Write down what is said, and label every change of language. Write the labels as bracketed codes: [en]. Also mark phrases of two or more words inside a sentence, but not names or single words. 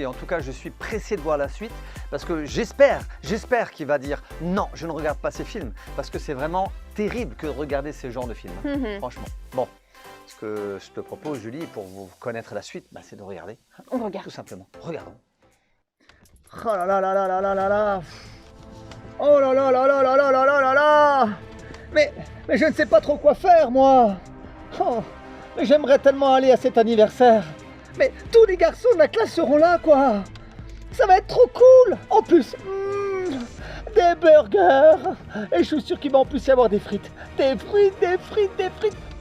[fr] En tout cas, je suis pressé de voir la suite parce que j'espère qu'il va dire non, je ne regarde pas ces films parce que c'est vraiment terrible que de regarder ce genre de films. Mhm. Franchement. Bon, ce que je te propose, Julie, pour vous connaître la suite, c'est de regarder. On regarde. Tout simplement. Regardons. Oh là là là là là là là là. Oh là là là là là là là là là là. Mais je ne sais pas trop quoi faire, moi. Oh, mais j'aimerais tellement aller à cet anniversaire. Mais tous les garçons de la classe seront là, quoi. Ça va être trop cool. En plus, des burgers. Et je suis sûr qu'il va en plus y avoir des frites. Des frites, des frites, des frites.